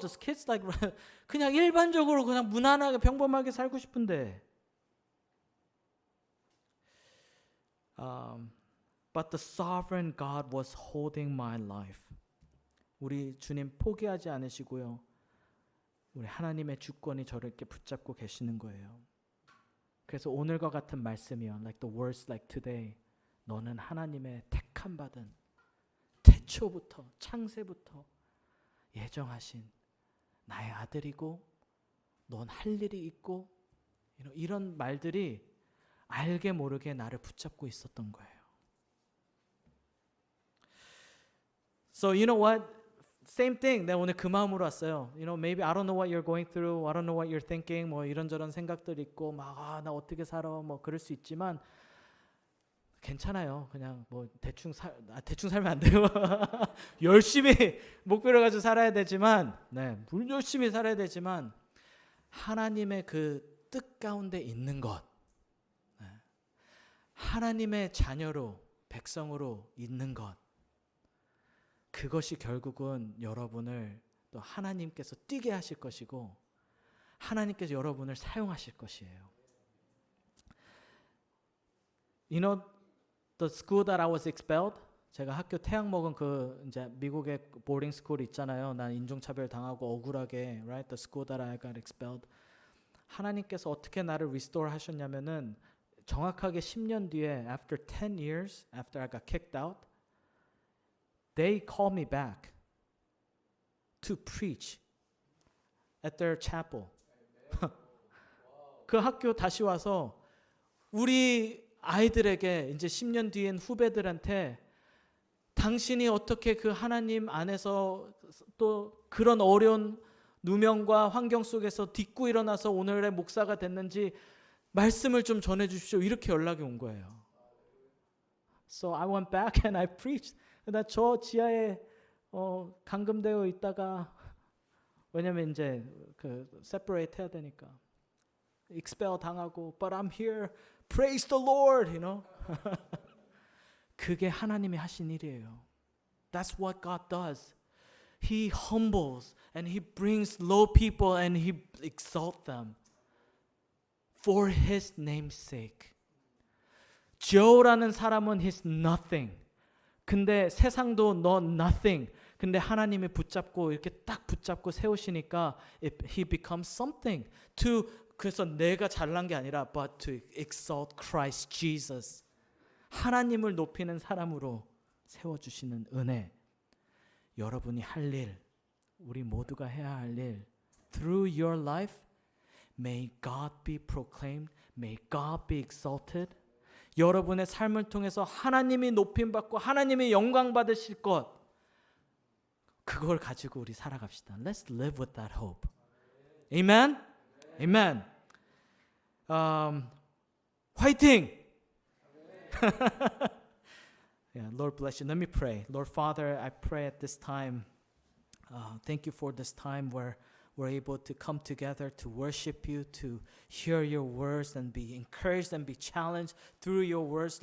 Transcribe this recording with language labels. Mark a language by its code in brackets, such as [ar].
[en] Just kids like [ko] 그냥 일반적으로 그냥 무난하게 평범하게 살고 싶은데. [en] But the sovereign God was holding my life. [ko] 우리 주님 포기하지 않으시고요. 우리 하나님의 주권이 저를 이렇게 붙잡고 계시는 거예요. 그래서 오늘과 같은 말씀이요. [en] Like the words like today. [ko] 너는 하나님의 택함 받은 태초부터 창세부터 예정하신 나의 아들이고 넌 할 일이 있고 이런 말들이 알게 모르게 나를 붙잡고 있었던 거예요. [en] So you know what? same thing. [ko] 내가 오늘 그 마음으로 왔어요. [en] You know, maybe I don't know what you're going through. I don't know what you're thinking. [ko] 뭐 이런저런 생각들 있고 막 나 어떻게 살아 뭐 그럴 수 있지만 괜찮아요. 그냥 뭐 대충 살면 안 돼요. 열심히 목표를 가지고 살아야 되지만, 네, 물 열심히 살아야 되지만 하나님의 그 뜻 가운데 있는 것, 네, 하나님의 자녀로 백성으로 있는 것, 그것이 결국은 여러분을 또 하나님께서 뛰게 하실 것이고 하나님께서 여러분을 사용하실 것이에요. [en] You know the school that I was expelled? [ko] 제가 학교 태양 먹은 그 이제 미국의 보딩 스쿨 있잖아요. 난 인종차별 당하고 억울하게, [en] right? The school that I got expelled. [ko] 하나님께서 어떻게 나를 restore 하셨냐면은 정확하게 10년 뒤에 [en] after 10 years after I got kicked out, they called me back to preach at their chapel. [ko] 그 학교 다시 와서 우리 아이들에게 이제 10년 뒤엔 후배들한테 당신이 어떻게 그 하나님 안에서 또 그런 어려운 누명과 환경 속에서 딛고 일어나서 오늘의 목사가 됐는지 말씀을 좀 전해 주십시오. 이렇게 연락이 온 거예요. [en] So I went back and I preached. [ko] 나 저 지하에 감금되어 있다가 왜냐면 이제 그 separate 해야 되니까 expel 당하고 [en] but I'm here. Praise the Lord, you know. [ko] 그게 하나님이 하신 일이에요. [en] That's what God does. He humbles and He brings low people and He exalts them for His name's sake. [ko] Joe라는 사람은 [en] he's nothing. [ko] 근데 세상도 너 nothing. 근데 하나님이 붙잡고 이렇게 딱 붙잡고 세우시니까 [en] he becomes something. [ko] 그래서 내가 잘난 게 아니라 [en] but to exalt Christ Jesus. [ko] 하나님을 높이는 사람으로 세워주시는 은혜. 여러분이 할 일, 우리 모두가 해야 할 일. [en] Through your life, may God be proclaimed, may God be exalted. [ko] 여러분의 삶을 통해서 하나님이 높임받고 하나님이 영광 받으실 것, 그걸 가지고 우리 살아갑시다. [en] Let's live with that hope. Amen? Amen. [ko] 화이팅! [en] Yeah, Lord bless you. Let me pray. Lord Father, I pray at this time, thank you for this time where we're able to come together to worship you, to hear your words and be encouraged and be challenged through your words.